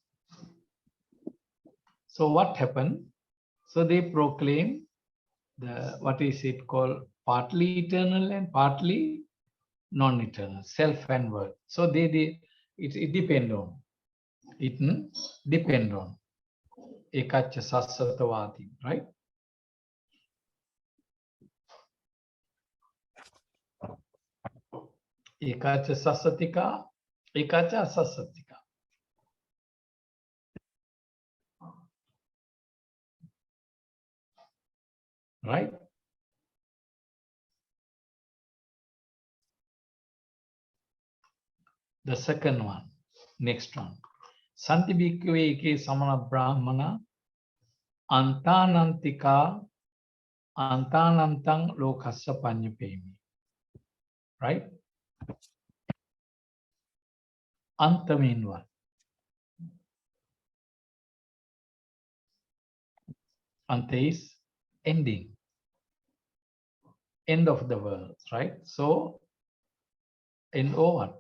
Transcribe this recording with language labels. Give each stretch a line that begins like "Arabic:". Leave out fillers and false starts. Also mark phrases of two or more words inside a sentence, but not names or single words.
English: So what happened? So they proclaim the, what is it called, partly eternal and partly non-eternal, self and word. So it depend on, it depend on
Pali: ekacha sassatavadi,
English: right?
Pali: Ekacha sassatika, ekacha asasatika.
English: Right? The second one, next one.
Pali: Santi bhikkhave eke samana brahmana antanantika antanantang lokassa panyapemi.
English: Right? Anta mean what? Anta is ending. End of the world, right? So, end or what?